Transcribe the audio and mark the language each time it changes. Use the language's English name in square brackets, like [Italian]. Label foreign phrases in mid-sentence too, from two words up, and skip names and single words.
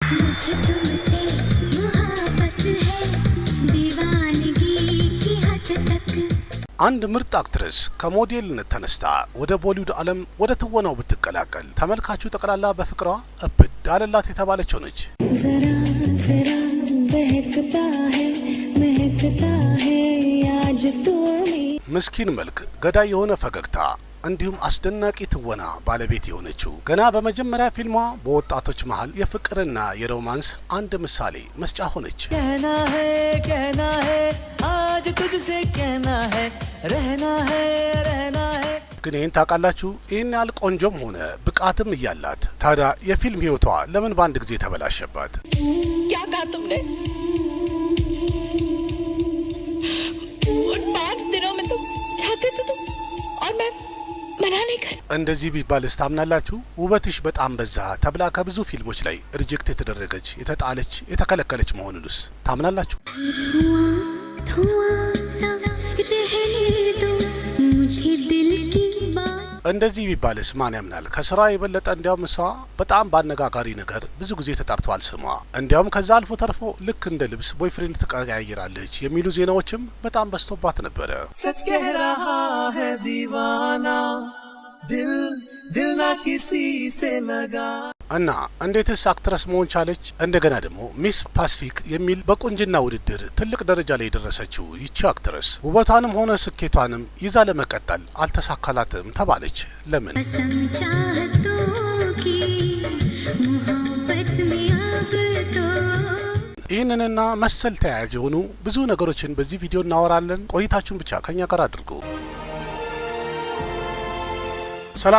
[Hindi] मुझे तुमसे मोहब्बत है दीवानगी की हद तक [Amharic] አንድ ምርጥ አክትረስ ከሞዴልነት ተነስታ ወደ ቦሊውድ ዓለም ወደ ትወናው ብትቀላቀል ተመልካቹ ጠቅላላ በፍቅሯ እብድ አለላት የተባለች ሆነች። [Hindi] ज़रा ज़रा महकता है आज तू [Amharic] ምስኪን መልክ፣ ገዳይ የሆነ ፈገግታ እንዲሁም አስደናቂ ትወና ባለቤት የሆነችው ገና በመጀመሪያ ፊልሟ በወጣቶች መሃል የፍቅርና የሮማንስ አንድ ምሳሌ መስጫ ሆነች። [Hindi] कहना है आज तुझसे कहना है रहना है [Amharic] ግን ይህን ታውቃላችሁ? ይህን ያህል ቆንጆም ሆነ ብቃትም እያላት ታዲያ የፊልም ህይወቷ ለምን በአንድ ጊዜ ተበላሸባት? [Hindi] क्या कहा तुमने? उन 5 दिनों में तुम चाहते थे तुम और मैं मना नहीं कर [Amharic] እንደዚህ ቢባልስ ታምናላችሁ? ውበትሽ በጣም በዛ ተብላ ከብዙ ፊልሞች ላይ ሪጀክት የተደረገች የተጣለች የተከለከለች መሆኑንስ ታምናላችሁ? እንደዚህ ቢባልስ ማን ያምናል? ከስራ የበለጠ እንዲያውም እሷ በጣም በአነጋጋሪ ነገር ብዙ ጊዜ ተጣርቷል ስሟ። እንዲያውም ከዛ አልፎ ተርፎ ልክ እንደ ልብስ ቦይፍሬንድ ትቀያይራለች የሚሉ ዜናዎችም በጣም በዝቶባት ነበረ። [Hindi] सच कह रहा है दीवाना दिल ना किसी से लगा [Amharic] እና እንዴትስ አክትረስ መሆን ቻለች? እንደገና ደግሞ ሚስ ፓሲፊክ የሚል በቁንጅና ውድድር ትልቅ ደረጃ ላይ የደረሰችው ይቺ አክትረስ ውበቷንም ሆነ ስኬቷንም ይዛ ለመቀጠል አልተሳካላትም ተባለች። ለምን? ይህንንና መሰል ተያያዥ የሆኑ ብዙ ነገሮችን በዚህ ቪዲዮ እናወራለን። ቆይታችሁን ብቻ ከኛ ጋር አድርጉ። ሰላም